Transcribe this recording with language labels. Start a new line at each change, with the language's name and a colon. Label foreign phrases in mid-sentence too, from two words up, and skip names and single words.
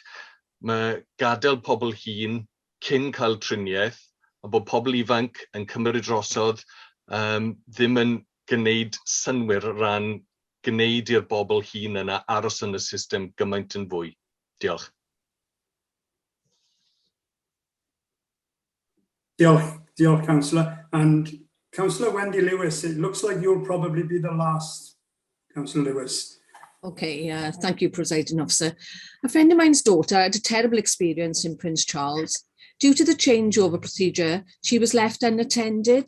Welsh: Mae gadael pobl hŷn cyn cael triniaeth, a bod pobl ifanc yn cymryd drosodd ddim yn gwneud synwyr ran gwneud i'r bobl hŷn yna aros yn y system gymaint yn fwy. Diolch. Diolch, Councillor.
English: And Councillor Wendy Lewis, it looks like you'll probably be the last. Councillor Lewis. Okay, thank you, Presiding Officer. A friend of mine's daughter had a terrible experience in Prince Charles. Due to the changeover procedure, she was left unattended.